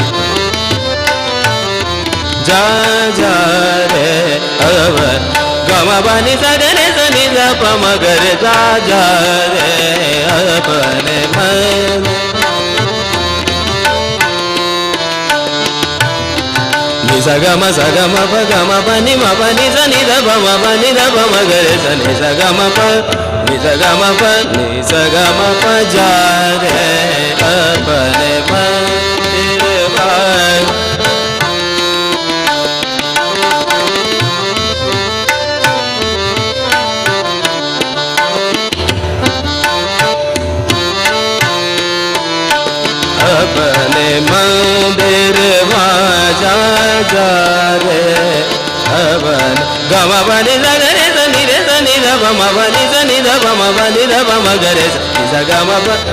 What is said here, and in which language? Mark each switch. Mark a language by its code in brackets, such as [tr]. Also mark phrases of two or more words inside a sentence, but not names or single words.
[hi] जा रे, अब गम पनि सगरे सनि रब मगरे जा रे, अपने मन सगम सगम प गम पनि म पनि सनि ध मगरे सनि सगम प नि सगम प जा रे, अपने मंदिर अपने मंदिर जा रे, अपन गम पनि सगरे सनि रे सनि ध पनि सनि ध मगरे सगम प